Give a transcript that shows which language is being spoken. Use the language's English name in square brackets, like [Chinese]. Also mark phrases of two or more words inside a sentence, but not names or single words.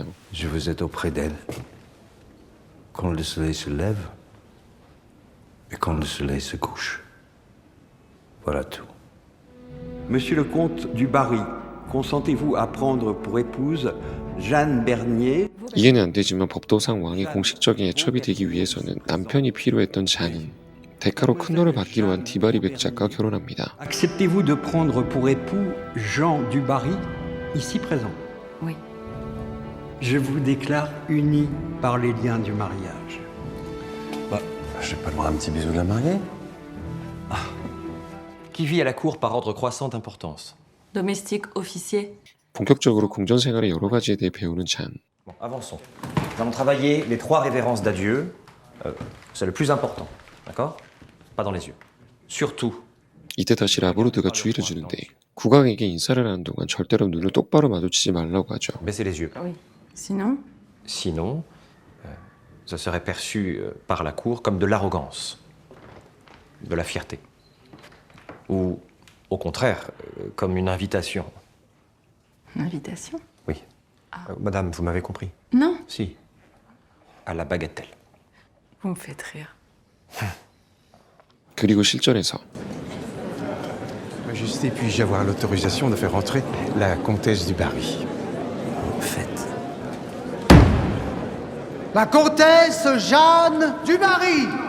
[French] Je veux être auprès d'elle quand le soleil se lève et quand le soleil se couche. Voilà tout. Monsieur le comte du Barry, consentez-vous à prendre pour épouse Jeanne Bernier? [Korean] 이해는 안 되지만 법도상 왕의 공식적인 애첩이 되기 위해서는 남편이 필요했던 잔은 대가로 큰 돈을 받기로 한 디바리 백작과 결혼합니다. [French] Acceptez-vous de prendre pour époux Jean du Barry, ici présent? Oui. Je vous déclare unis par les liens du mariage. Bah, j'ai pas le droit à un petit bisou de la mariée? Qui vit à la cour par ordre croissant d'importance. Domestique, officier. [Korean] 본격적으로 궁전 생활의 여러 가지에 대해 배우는 잔. [French] Bon, avançons. Nous allons travailler les 3 révérences d'adieu. C'est le plus important, d'accord? Pas dans les yeux. Surtout. [Korean] 이때 다시 라보르드가 주의를 주는데 국왕에게 인사를 하는 동안 절대로 눈을 똑바로 마주치지 말라고 하죠. [French] Baissez les yeux. Oui. Sinon? Sinon, ce serait perçu par la cour comme de l'arrogance, de la fierté. Ou, au contraire, comme une invitation. Une invitation? Oui. Madame, vous m'avez compris? Non. Si. À la bagatelle. Vous me faites rire. [Korean] 그리고 실전에서 [French] Majesté, puis-je avoir l'autorisation de faire entrer la comtesse du Barry? Faites. La comtesse Jeanne du Barry.